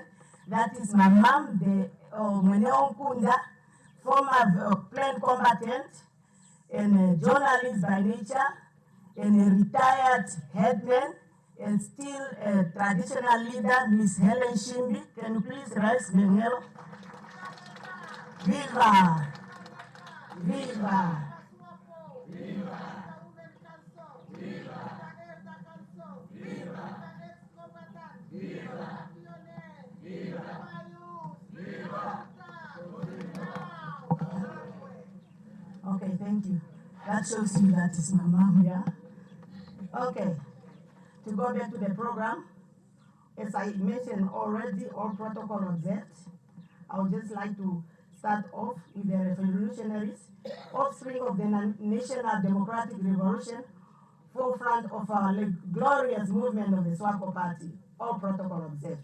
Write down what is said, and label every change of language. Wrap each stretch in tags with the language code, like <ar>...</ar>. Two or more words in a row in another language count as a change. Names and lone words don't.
<en>That is my mom, the Mweneo Kunda, former plain combatant and a journalist by nature, and a retired headman, and still a traditional leader, Miss Helen Shimbi. Can you please rise, Menelo? Viva! Viva! Viva! Okay, thank you. That shows you that is my mom, yeah? Okay, to go back to the program, as I mentioned already, all protocol observed, I would just like to start off with the revolutionaries, offspring of the National Democratic Revolution, forefront of our glorious movement of the SWAPO Party, all protocol observed.</en>